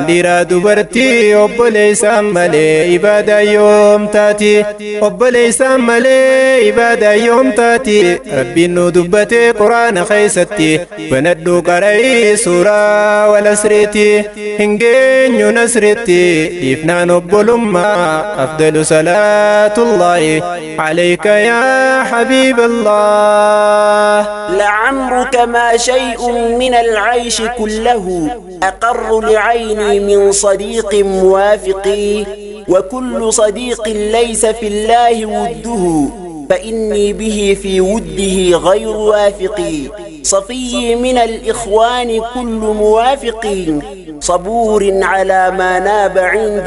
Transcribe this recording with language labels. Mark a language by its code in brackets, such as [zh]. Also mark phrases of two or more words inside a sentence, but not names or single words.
[om] dhiiraa dubartii obboleessaan malee ibaadaa yoom taati obboleessaan malee ibaadaa yoom taati rabbiin nu dubbatee quraana keessatti banadhu qara'ii suuraa wal asriiti hin geenyu nasritti dhiifnaan obbolummaa afdalu [ar] صلاة الله عليك يا حبيب الله لعمرك ما شيء من العيش كله أقر لعيني من صديق موافق وكل صديق ليس في الله وده فإني به في وده غير وافق صفي من الإخوان كل موافق صبور على ما ناب عند